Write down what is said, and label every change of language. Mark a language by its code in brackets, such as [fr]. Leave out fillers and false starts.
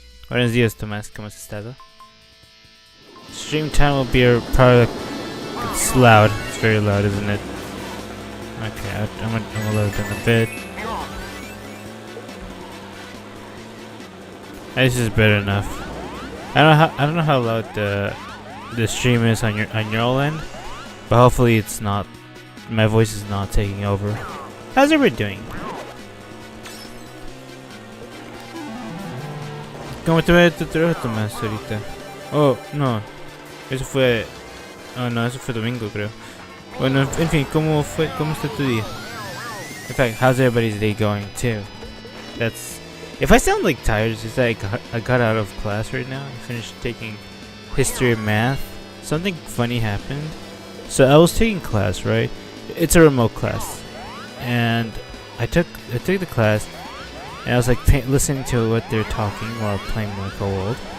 [es] Buenos días Tomás, ¿cómo has estado? [en] Stream time will be probably. It's loud. It's very loud, isn't it? Okay, I'm gonna lower it down a bit. This is better enough. I don't know how loud the stream is on your end, but hopefully it's not. My voice is not taking over. How's everybody doing? [es] ¿Cómo te va tu trabajo, Tomás, ahorita? Oh, no. Eso fue... Oh, no, eso fue domingo, creo. Bueno, en fin, ¿cómo está tu día? [en] In fact, how's everybody's day going, too? That's... If I sound like tired, it's just like I got out of class right now. I finished taking history and math. Something funny happened. So I was taking class, right? It's a remote class. And I took the class, and I was like listening to what they're talking while playing Mario World.